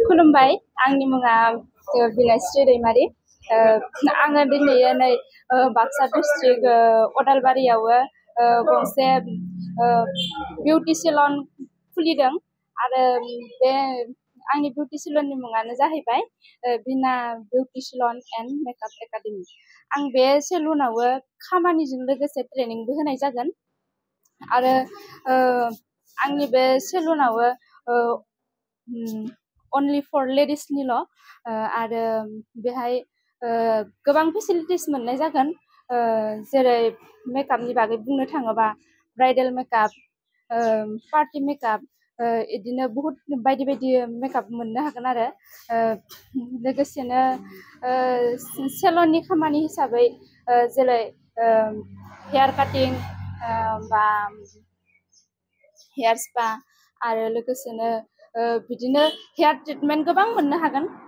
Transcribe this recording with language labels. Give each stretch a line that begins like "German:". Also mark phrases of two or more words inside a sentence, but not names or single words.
Bodo: खुलुमबाय आंनि मुङा बिनायस्रि दैमारि आङो दिनै नै बाक्सा डिस्ट्रिक्ट अदालबारियाव गंसे बिउटि सेलन खुलिदों आरो बे आंनि बिउटि सेलननि मुङानो जाहैबाय बिना बिउटि सेलन एन्ड मेकआप एकाडेमि। आं बे सेलुनाव खामानिजों लोगोसे ट्रेनिंबो होनाय जागोन आरो आंनि बे सेलुनाव
English: only for
Bodo: ladies निल' आरो बेहाय गोबां फेसिलिटिस मोननाय जागोन जेरै मेकआपनि बागै बुंनो थाङोबा
English: bridal makeup party makeup
Bodo: इदिनो बहुत बायदि बायदि मेकआप मोननो हागोन आरो लोगोसेनो सेलननि खामानि हिसाबै जेरै
English: hair cutting
Bodo: बा
English: hair spa
Bodo: आरो लोगोसेनो बिदिनो
English: hair treatment
Bodo: गोबां मोननो हागोन